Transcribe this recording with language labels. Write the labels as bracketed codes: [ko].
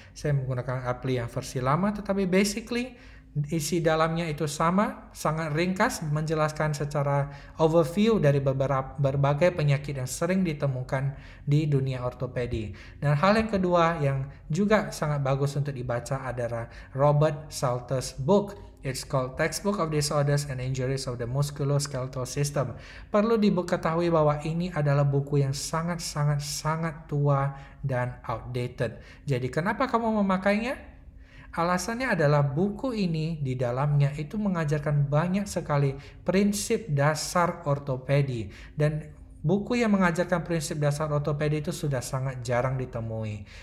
[id] Saya menggunakan Apply yang versi lama, tetapi basically isi dalamnya itu sama, sangat ringkas, menjelaskan secara overview dari berbagai penyakit yang sering ditemukan di dunia ortopedi. Dan hal yang kedua yang juga sangat bagus untuk dibaca adalah Robert Salter's book. [en] It's called Textbook of Disorders and Injuries of the Musculoskeletal System. [id] Perlu diketahui bahwa ini adalah buku yang sangat tua dan outdated. Jadi kenapa kamu memakainya? Alasannya adalah buku ini di dalamnya itu mengajarkan banyak sekali prinsip dasar ortopedi, dan buku yang mengajarkan prinsip dasar ortopedi itu sudah sangat jarang ditemui.